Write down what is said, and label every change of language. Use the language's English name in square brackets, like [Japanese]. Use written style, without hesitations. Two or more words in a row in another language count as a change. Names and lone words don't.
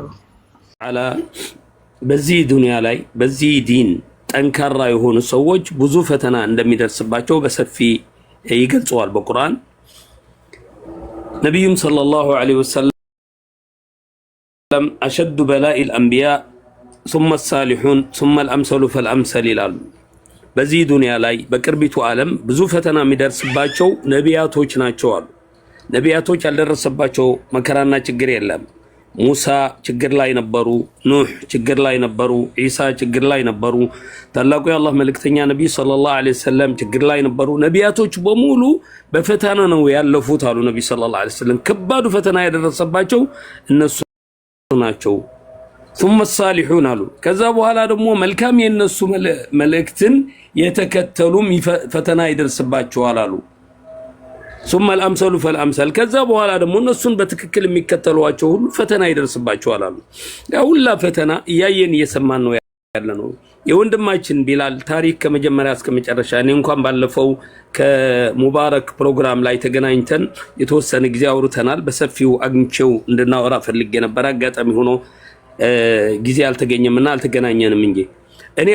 [Amharic] አላ በዚህ ዱንያ ላይ በዚህ ዲን ጠንካራ የሆኑ ሰዎች ብዙ ፈተና እንደሚደርስባቸው በሰፊ ይገልጸዋል በቁርአን። ነብዩም [Arabic] صلى الله عليه وسلم أشد البلاء الأنبياء ثم الصالحون ثم الامثل فالامثل [Amharic] ይላሉ። በዚህ ዱንያ ላይ በቅርቢቱ ዓለም ብዙ ፈተና የሚደርስባቸው ነቢያቶች ናቸው አሉ። ነቢያቶች ያልደረሰባቸው መከራና ችግር የለም። ሙሳ ችግር ላይ ነበሩ፣ ኑህ ችግር ላይ ነበሩ፣ ኢሳ ችግር ላይ ነበሩ። ታላቁ የአላህ መልእክተኛ ነብይ [Arabic] صلى الله عليه وسلم [Amharic] ችግር ላይ ነበሩ። ነቢያቶች በሙሉ በፈተና ነው ያለፉት አሉ ነብይ [Arabic] صلى الله عليه وسلم። [Amharic] ከባዱ ፈተና ያደረሰባቸው እነሱ ናቸው። [Arabic] ثم الصالحون [Amharic] አሉ። ከዛ በኋላ ደግሞ መልካም የነሱ መልእክትን የተከተሉም ፈተና ይደርስባቸዋል አሉ። [Arabic] ثم الامثل فالامثل [Amharic] ከዛ በኋላ ደግሞ እነሱን በትክክል የሚከተሏቸው ሁሉ ፈተና ይደርስባቸዋል አሉ። ሁላ ፈተና እያየን እየሰማን ነው ያለነው። የወንድማችን ቢላል ታሪክ ከመጀመሪያ እስከ መጨረሻ እኔ እንኳን ባለፈው ከሙባረክ ፕሮግራም ላይ ተገናኝተን የተወሰነ ጊዜ አውርተናል። በሰፊው አግኝቼው እንድናወራ ፈልጌ ነበር። አጋጣሚ ሆኖ ጊዜ አልተገኘምና አልተገናኘንም እንጂ እኔ